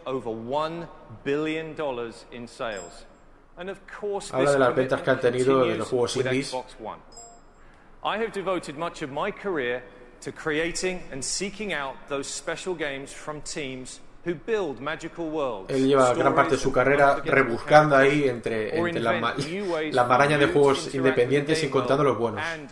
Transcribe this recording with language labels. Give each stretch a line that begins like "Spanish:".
Spanish: Habla de las ventas que han tenido de los juegos indies.
English: I have devoted much of my career to creating and seeking out those special games from teams who build magical worlds.
Spanish: Él lleva gran parte de su carrera rebuscando ahí entre la maraña de juegos independientes y encontrando los buenos.